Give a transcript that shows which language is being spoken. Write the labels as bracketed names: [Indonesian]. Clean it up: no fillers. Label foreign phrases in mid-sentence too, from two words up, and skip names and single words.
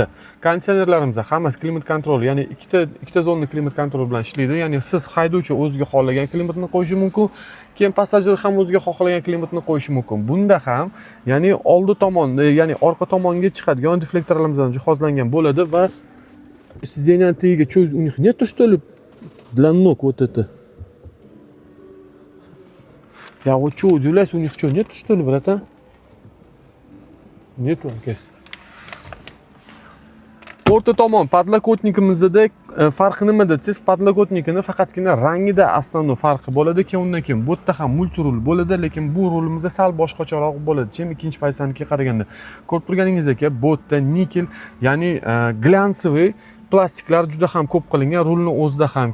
[Uzbek] Konditsionerlarimiz hammasi klimat kontrol, ya'ni ikkita zonli klimat kontrol bilan ishlaydi. Ya'ni siz haydovchi o'ziga xohlagan klimatni qo'yishi mumkin, keyin passajir ham o'ziga xohlagan klimatni qo'yishi mumkin. Bunda ham, ya'ni oldi tomon, ya'ni orqa tomonga chiqadigan deflektorlarimizdan jihozlangan bo'ladi va сиденье tagiga cho'z, [Russian] у них нет что ли для ног вот это. Я вот что удивляюсь, у них что, нет что ли, братан? Нету, оказывается. [Uzbek] O'rta tomon podlokotnikimizda farqi nimada desangiz, podlokotnikini faqatgina rangida asosiy farqi bo'ladi. Undan keyin bu yerda ham multirul bo'ladi, lekin bu rulimizda sal boshqacharoq bo'ladi. Chem ikkinchi paysaniga qaraganda. Ko'rib turganingizdek, bu yerda nikel, ya'ni glyansoviy plastiklar juda ham ko'p qilingan rulni o'zida ham.